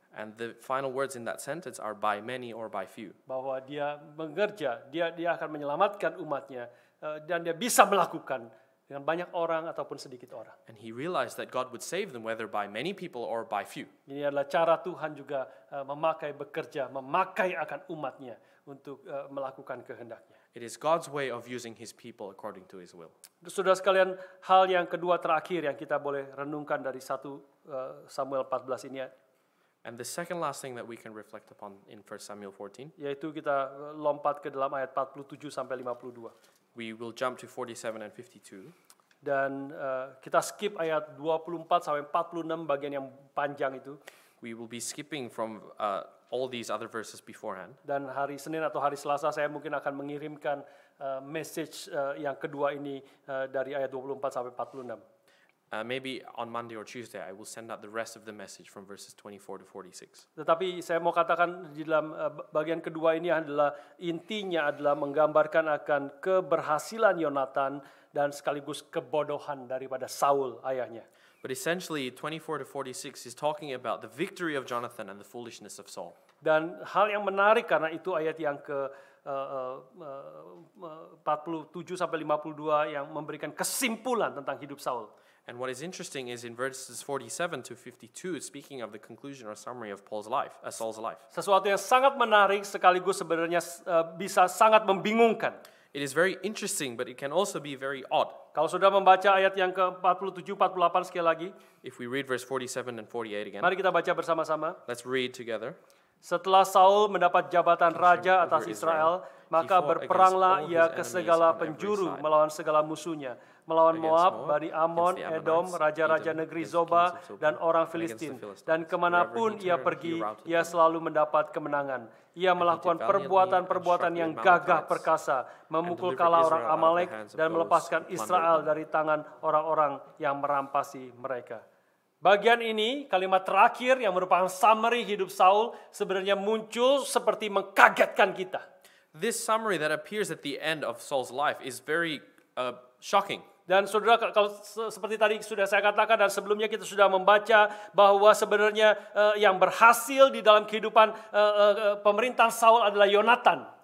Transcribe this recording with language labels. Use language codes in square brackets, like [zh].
[en] And the final words in that sentence are by many or by few. [id] Bahwa dia mengerja, dia akan menyelamatkan umatnya dan dia bisa melakukan dengan banyak orang ataupun sedikit orang. [en] And he realized that God would save them whether by many people or by few. [id] Ini adalah cara Tuhan juga bekerja, memakai akan umatnya untuk melakukan kehendaknya. [en] It is God's way of using His people according to His will. [id] Saudara sekalian, hal yang kedua terakhir yang kita boleh renungkan dari 1 Samuel 14 ini, [en] And the second last thing that we can reflect upon in 1 Samuel 14, [id] yaitu kita lompat ke dalam ayat 47 sampai 52. [en] we will jump to 47 and 52. [id] Dan kita skip ayat 24 sampai 46 bagian yang panjang itu. [en] We will be skipping from all these other verses beforehand. [id] Dan hari Senin atau hari Selasa saya mungkin akan mengirimkan message yang kedua ini dari ayat 24 sampai 46. [en] Maybe on Monday or Tuesday, I will send out the rest of the message from verses 24 to 46. [id] Tetapi saya mau katakan di dalam bagian kedua ini adalah intinya adalah menggambarkan akan keberhasilan Yonatan dan sekaligus kebodohan daripada Saul ayahnya. [en] But essentially, 24 to 46 is talking about the victory of Jonathan and the foolishness of Saul. [id] Dan hal yang menarik karena itu ayat yang ke 47 sampai 52 yang memberikan kesimpulan tentang hidup Saul. [en] And what is interesting is in verses 47 to 52, speaking of the conclusion or summary of Saul's life. [id] Sesuatu yang sangat menarik sekaligus sebenarnya bisa sangat membingungkan. [en] It is very interesting, but it can also be very odd. [id] Kalau sudah membaca ayat yang ke-47, 48 sekali lagi, [en] If we read verse 47 and 48 again, [id] mari kita baca bersama-sama. [en] let's read together. [id] Setelah Saul mendapat jabatan raja atas Israel, maka berperanglah ia ke segala penjuru melawan segala musuhnya, melawan Moab, Bani Ammon, Edom, raja-raja negeri Zoba, dan orang Filistin. Dan kemanapun ia pergi, ia selalu mendapat kemenangan. Ia melakukan perbuatan-perbuatan yang gagah perkasa, memukul kalah orang Amalek, dan melepaskan Israel dari tangan orang-orang yang merampasi mereka. Bagian ini, kalimat terakhir yang merupakan summary hidup Saul, sebenarnya muncul seperti mengkagetkan kita. [en] This summary that appears at the end of Saul's life is very shocking. [id] Dan saudara, kalau seperti tadi sudah saya katakan dan sebelumnya kita sudah membaca bahwa sebenarnya yang berhasil di dalam kehidupan pemerintahan Saul adalah Yonatan.